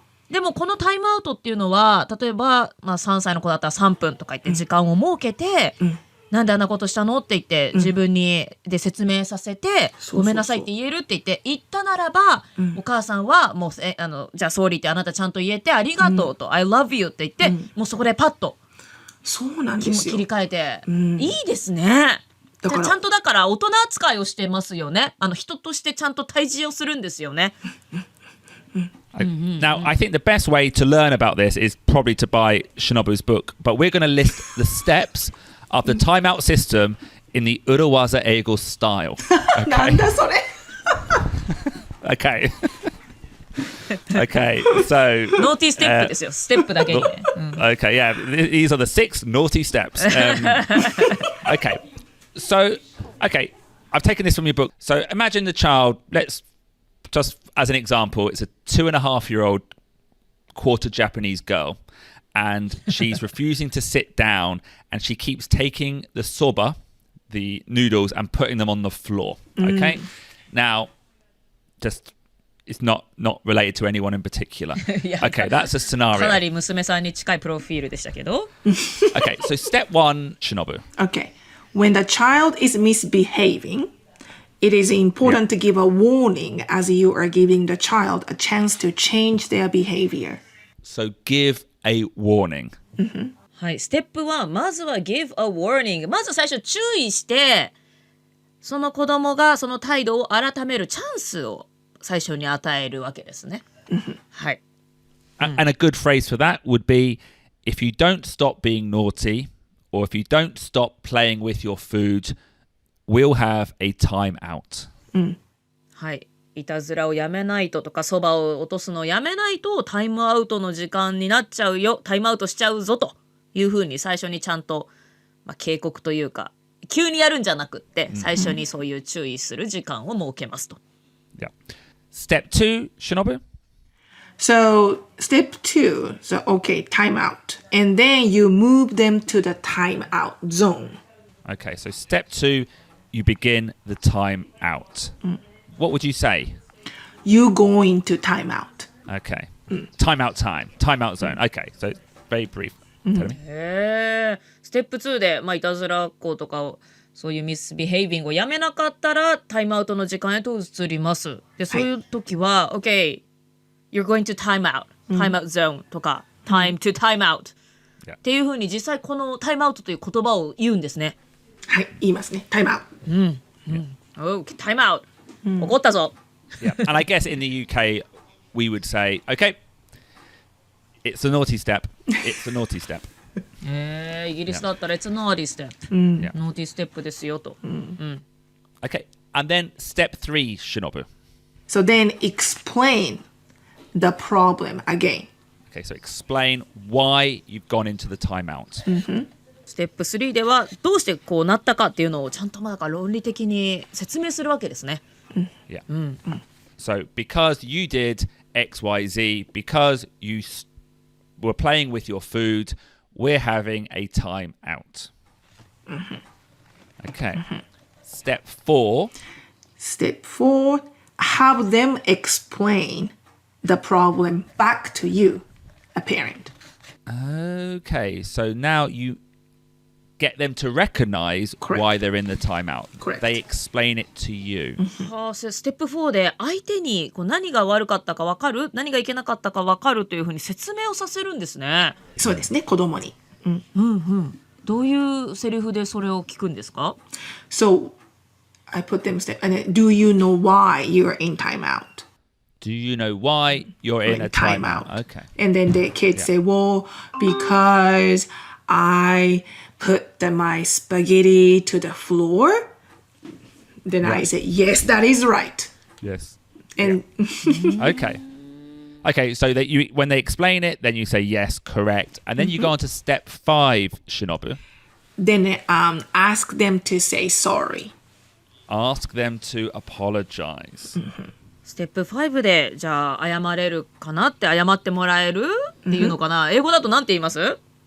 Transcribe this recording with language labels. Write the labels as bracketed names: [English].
[Japanese] でもこのタイムアウトっていうのは例えば、3歳の子だったら3分とか言って時間を設けて、なんであんなことしたのって言って自分にで説明させて、ごめんなさいって言えるって言ったならば、お母さんはもうじゃあソーリーってあなたちゃんと言えてありがとうと、 [English] I love you [Japanese] って言って、もうそこでパッとそうなんですよ切り替えて、いいですね。ちゃんとだから大人扱いをしてますよね。人としてちゃんと対峙をするんですよね。 [English] Now, I think the best way to learn about this is probably to buy Shinobu's book, but we're going to list the steps of the timeout system in the 裏技英語 style. Okay? [Japanese] なんだそれ [English] Okay. Okay, so... [Japanese] naughty step ですよ。ステップだけにね。 [English] Okay, yeah. These are the 6 naughty steps. Okay. So, okay. I've taken this from your book. So imagine the child, let's just as an example, it's a 2.5-year-old quarter Japanese girl. And she's refusing to sit down, and she keeps taking the soba, the noodles, and putting them on the floor. Okay? Now, just it's not related to anyone in particular. Okay, that's a scenario. [Japanese] かなり娘さんに近いプロフィールでしたけど。 [English] Okay, so step 1, Shinobu. Okay. When the child is misbehaving, it is important to give a warning as you are giving the child a chance to change their behavior. So give a warning. [Japanese] はい、ステップ1、まずは [English] give a warning。 [Japanese] まず最初注意して、その子供がその態度を改めるチャンスを最初に与えるわけですね。はい。 [English] And a good phrase for that would be, if you don't stop being naughty, or if you don't stop playing with your food, we'll have a time out. [Japanese] はい。いたずらをやめないととか、そばを落とすのをやめないとタイムアウトの時間になっちゃうよ、タイムアウトしちゃうぞというふうに最初にちゃんと、警告というか、急にやるんじゃなくって最初にそういう注意する時間を設けますと。 [English] Yeah. Step 2, Shinobu. So step 2, so okay, time out. And then you move them to the time out zone. Okay, so step 2, you begin the time out. What would you say? You go into time out. Okay. Time out time. Time out zone. Okay, so very brief. Tell me. [Japanese] ステップ2で、いたずらっ子とかをそういうミスビヘイビングをやめなかったらタイムアウトの時間へと移ります。で、そういう時は、 [English] OK, you're going to time out, time out zone [Japanese] とか、 [English] time to time out [Japanese] っていうふうに実際このタイムアウトという言葉を言うんですね。はい、言いますね。タイムアウト。 [English] OK, time out. [Japanese] 怒ったぞ。 [English] Yeah, and I guess in the UK we would say, okay, it's a naughty step. It's a naughty step. [Japanese] イギリスだったら [English] It's a naughty step. [Japanese] Naughty step ですよと。 [English] Okay, and then step 3, Shinobu. So then explain the problem again. Okay, so explain why you've gone into the timeout. ステップ3ではどうしてこうなったかっていうのをちゃんと論理的に説明するわけですね。 Yeah. So because you did X, Y, Z, because you were playing with your food, we're having a time out. Okay. Step 4. Step 4, have them explain the problem back to you, a parent. Okay, so now you get them to recognize Correct. why they're in the timeout. Correct. They explain it to you. [Japanese] ステップ4で相手にこう何が悪かったか分かる、何がいけなかったか分かるというふうに説明をさせるんですね。そうですね、子供に。どういうセリフでそれを聞くんですか？ [English] So I put them and then, do you know why you're in timeout? Do you know why you're in a timeout? Okay. And then the kids say, well, because I put my spaghetti to the floor. Then I say, yes, that is right. Yes. And Okay. Okay, so that you when they explain it, then you say yes, correct. And then you go on to step 5, Shinobu. then ask them to say sorry. Ask them to apologize. [Japanese] ステップ5でじゃあ謝れるかなって謝ってもらえるっていうのかな、英語だとなんて言います？